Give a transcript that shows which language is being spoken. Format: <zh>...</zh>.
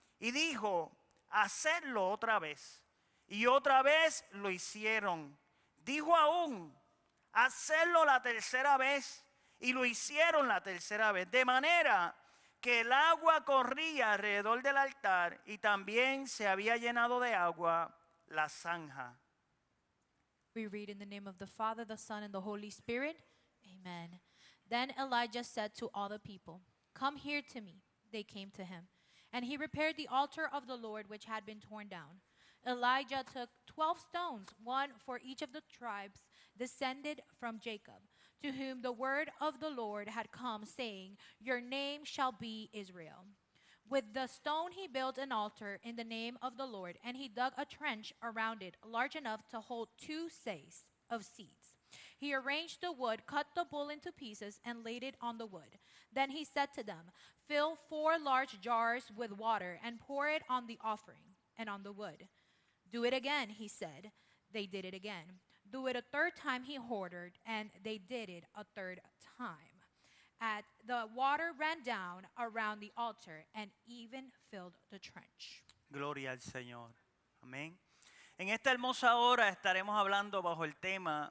<es>Y dijo: hacedlo otra vez. Y otra vez lo hicieron. Dijo aún: hacedlo la tercera vez. Y lo hicieron la tercera vez. De manera que el agua corría alrededor del altar y también se había llenado de agua la zanja.</es> <en>We read in the name of the Father, the Son, and the Holy Spirit. Amen. Then Elijah said to all the people, come here to me. They came to him. And he repaired the altar of the Lord which had been torn down. Elijah took 12 stones, one for each of the tribes descended from Jacob, to whom the word of the Lord had come, saying, your name shall be Israel. With the stone he built an altar in the name of the Lord, and he dug a trench around it large enough to hold 2 seahs of seeds. He arranged the wood, cut the bull into pieces, and laid it on the wood. Then he said to them, fill 4 large jars with water, and pour it on the offering and on the wood. Do it again, he said. They did it again. Do it a 3rd time, he ordered, and they did it a 3rd time. The water ran down around the altar and even filled the trench.</en> <es>Gloria al Señor. Amén. En esta hermosa hora estaremos hablando bajo el tema</es>